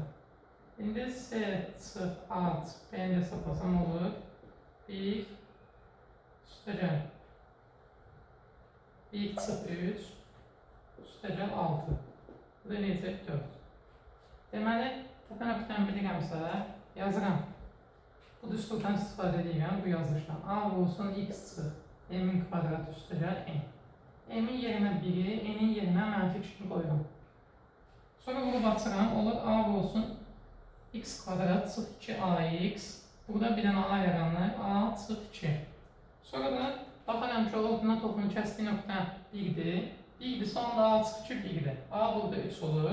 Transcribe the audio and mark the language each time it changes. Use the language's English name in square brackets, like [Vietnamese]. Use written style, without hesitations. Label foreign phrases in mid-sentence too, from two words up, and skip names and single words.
[Azerbaijani] İndi S çıx A çıx B-ni də hesablasam olur 1 üstəgəl 1 çıx 3 üstəgəl 6. Bu da necə 4. Deməli, təpə nöqtəni bilirəmsə yazıram. Bu düsturdan istifadə edirəm bu yazılışdan. A olsun x çıx m-in kvadratı üstəgəl n. M-in yerinə 1-i, n-in yerinə mənfi 2 qoyuram. Sonra bunu baxıram, olur A olsun x kvadrat çıx 2ax. Burada bir dənə A yaranır, A çıx 2. Sonra da baxaram ki, orduna toxunun kəsdiyi nöqtə 1-dir. 1-dirsə onda A çıx 2 1-dir. A burada 3 olur.